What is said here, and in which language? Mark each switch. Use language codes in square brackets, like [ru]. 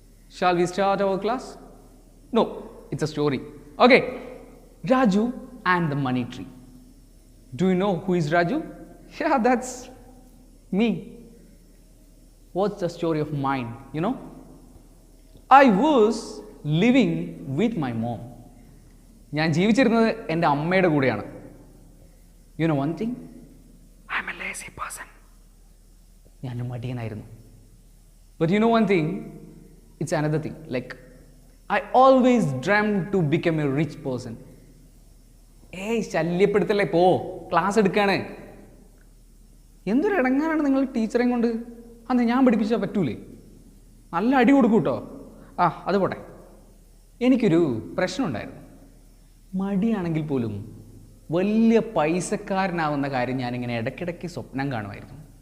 [en] Shall we start our class? No, it's a story. Okay. Raju and the Money Tree. Do you know who is Raju? Yeah, that's me. What's the story of mine, I was living with my mom. [ml] ഞാൻ ജീവിച്ചിരുന്നത് എൻ്റെ അമ്മയുടെ കൂടെയാണ്. [en] You know one thing? I'm a lazy person. [ml] ഞാനൊരു മടിയനായിരുന്നു. [en] But you know one thing? It's another thing. Like, I always dreamt to become a rich person. [ml] ശല്യപ്പെടുത്തല്ലേ, പോ, class എടുക്കാണ്. എന്തൊരു ഇടങ്ങാനാണ് നിങ്ങൾ ടീച്ചറേയും കൊണ്ട്. അന്ന് ഞാൻ പഠിപ്പിച്ചാൽ പറ്റൂലേ? നല്ല അടി കൊടുക്കും കേട്ടോ. അത് പോട്ടെ. എനിക്കൊരു പ്രശ്നമുണ്ടായിരുന്നു. മടിയാണെങ്കിൽ പോലും വലിയ പൈസക്കാരനാവുന്ന കാര്യം ഞാനിങ്ങനെ ഇടയ്ക്കിടയ്ക്ക് സ്വപ്നം കാണുമായിരുന്നു.